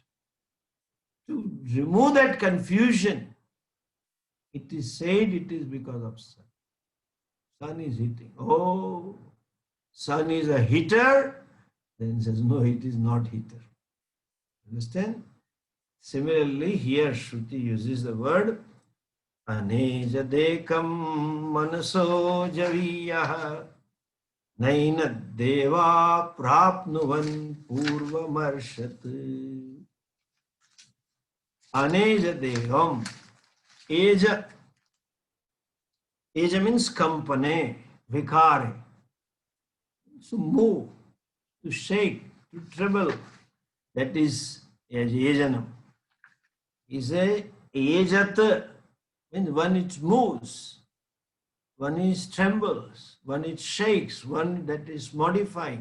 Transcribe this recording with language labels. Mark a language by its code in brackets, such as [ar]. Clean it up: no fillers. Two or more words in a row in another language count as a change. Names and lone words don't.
[en] To remove that confusion, it is said it is because of sun. Sun is heating. Oh, sun is a heater. Then says, no, it is not heater. Understand? Similarly, here Shruti uses the word [sa] अनेजदेकं मनसो जवीयो नैनद्देवा आप्नुवन् पूर्वमर्शत्. [en] Anejadekam. Eja. Eja means company, vikare. To move, to shake, to tremble. That is ejanam. Is a ejat means one it moves, one is trembles, one it shakes, one that is modifying.